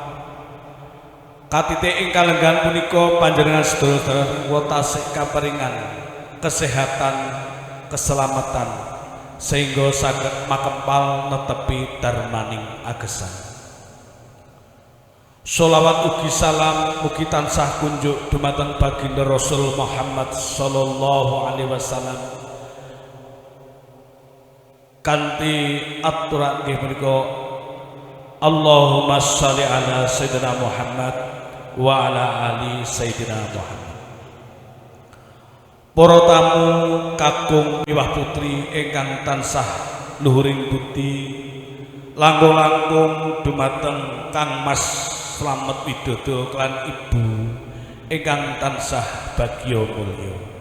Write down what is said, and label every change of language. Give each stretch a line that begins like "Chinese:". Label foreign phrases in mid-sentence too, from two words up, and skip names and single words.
Javanese: Katite ingkang lenggan punika panjenengan sedaya dalasan kula tasih kaparingan kesehatan, keselamatan sehingga saged makempal netepi darmaning agesan. Sholawat ugi salam mugi tansah kunjuk dumateng baginda Rasul Muhammad
Arabic: صلى الله عليه وسلم
Javanese: kanthi aturan nggih menika
Arabic: اللهم صل على سيدنا محمد وعلى آل سيدنا محمد.
Javanese: Para tamu kakung miwah putri ingkang tansah luhuring budi langkung-langkung dumateng Kang Mas Slamet Widodo kelan ibu ingkang tansah bagya mulya.